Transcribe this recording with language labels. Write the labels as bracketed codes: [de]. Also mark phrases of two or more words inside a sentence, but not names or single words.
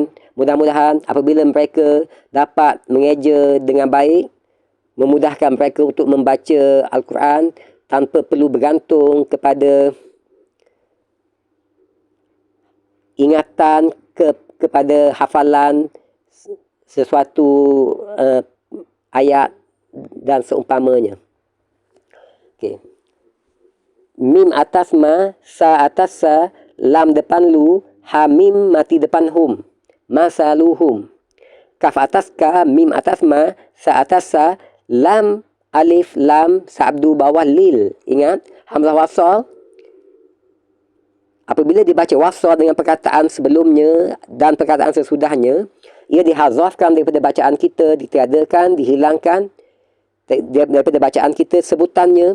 [ms] Mudah-mudahan apabila mereka dapat mengeja dengan baik, memudahkan mereka untuk membaca Al-Quran tanpa perlu bergantung kepada ingatan kepada hafalan sesuatu ayat dan seumpamanya. Okay. Mim atas ma, sa atas sa, lam depan lu, ha mim mati depan hum, masaluhum. Kaf atas ka, mim atas ma, sa atas sa, lam alif lam sabdu bawah lil. Ingat, hamzah wasal apabila dibaca wasal dengan perkataan sebelumnya dan perkataan sesudahnya, ia dihazafkan daripada bacaan kita, ditiadakan, dihilangkan daripada bacaan kita sebutannya.